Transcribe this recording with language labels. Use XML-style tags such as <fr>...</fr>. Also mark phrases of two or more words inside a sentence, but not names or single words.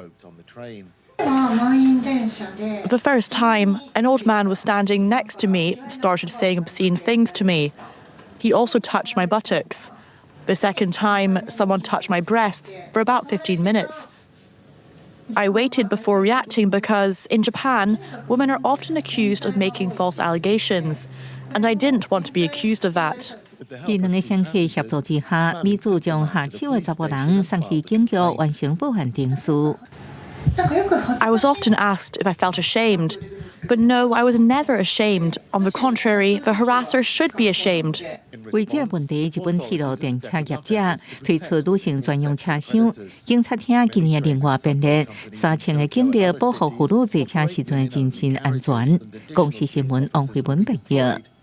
<en>The first time, an old man was standing next to me, started saying obscene things to me. He also touched my buttocks. The second time, someone touched my breasts for about 15 minutes. I waited before reacting because, in Japan, women are often accused of making false allegations, and I didn't want to be accused of that.</en> <zh>在2個雙客協助之下，美子將下手的15人送去警局完成報案程序。</zh> <en>I was often asked if I felt ashamed, but no, I was never ashamed. On the contrary, the harasser should be ashamed.</en> <zh>為這問題，日本鐵路電車業者推出女性專用車廂，警察廳今年另外編列3000個警力保護婦女坐車時陣的真正安全。公視新聞王慧文報道。</zh>